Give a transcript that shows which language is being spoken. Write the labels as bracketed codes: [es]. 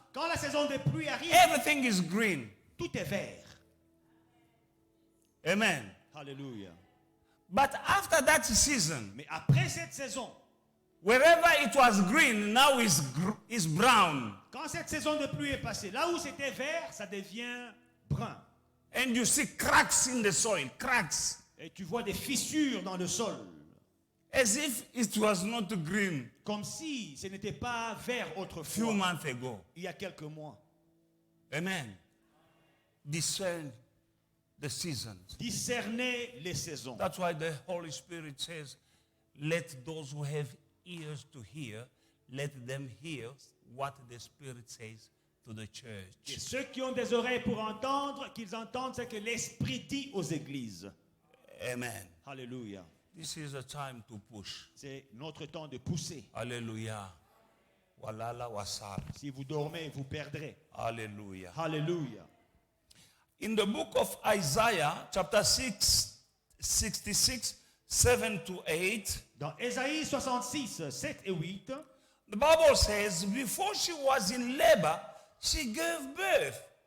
[fr] quand la saison de pluie arrive, [en] everything is green. [fr] tout est vert. [en] Amen. [fr] Alléluia. [en] But after that season, [fr] Mais après cette saison, [en] wherever it was green, now is brown. [fr] quand cette saison de pluie est passée, là où c'était vert, ça devient brun. [en] And you see cracks in the soil, cracks, [fr] Et tu vois des fissures dans le sol. [en] as if it was not green [fr] Comme si ce n'était pas vert [en] few [fr] autrefois, [en] months ago. [fr] il y a quelques mois. [en] Amen. Discern the seasons. [fr] Discerner les saisons. [en] That's why the Holy Spirit says, let those who have ears to hear, let them hear what the Spirit says to the [fr] Et [en] church. [fr] ceux qui ont des oreilles pour entendre, qu'ils entendent ce que l'Esprit dit aux églises. [en] Amen. [fr] Alléluia. [en] This is a time to push. [fr] C'est notre temps de pousser. [en] Hallelujah. Walala wasal. [fr] Si vous dormez, vous perdrez. [en] Hallelujah. [fr] Alléluia. [en] In the book of Isaiah, chapter 6, 66, 7 to 8, [fr] Dans Ésaïe 66, 7 et 8, [en] the Bible says, before she was in labor, she gave birth.